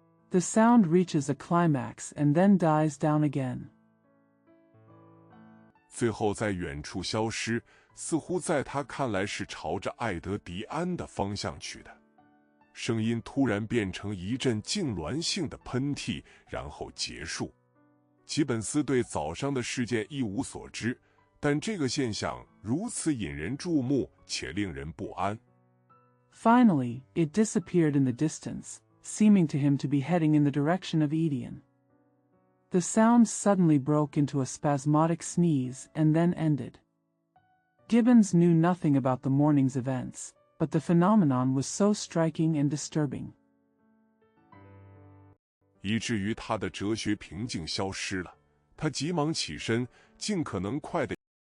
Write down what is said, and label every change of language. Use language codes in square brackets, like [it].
[en] The sound reaches a climax and then dies down again. [zh] 最后在远处消失，似乎在他看来是朝着艾德迪安的方向去的。声音突然变成一阵痉挛性的喷嚏，然后结束。吉本斯对早上的事件一无所知，但这个现象如此引人注目且令人不安。 [en] Finally, it disappeared in the distance, seeming to him to be heading in the direction of Edion. The sound suddenly broke into a spasmodic sneeze and then ended. Gibbons knew nothing about the morning's events, but the phenomenon was so striking and disturbing. [zh] 以至于他的哲学平静消失了。他急忙起身，尽可能快地